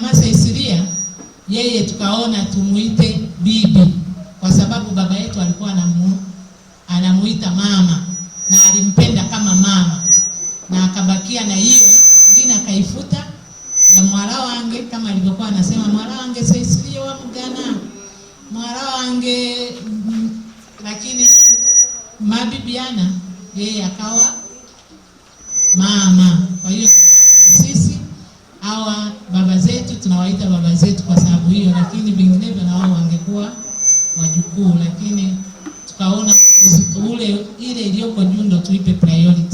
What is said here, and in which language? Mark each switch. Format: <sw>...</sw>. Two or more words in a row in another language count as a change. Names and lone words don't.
<sw>Masa Isiria, yeye tukaona tumuite bibi, kwa sababu baba yetu alikuwa anamuita mama na alimpenda kama mama, na akabakia na hiyo ngine akaifuta ya mwara wange, kama alivyokuwa anasema mwara wange Isiria wa mgana mwara wange, lakini mabibiana yeye akawa mama. Kwa hiyo sisi hawa baba zetu tunawaita baba zetu kwa sababu hiyo, lakini vinginevyo na wao wangekuwa wajukuu, lakini tukaona ile iliyoko juu ndo tuipe priority.</sw>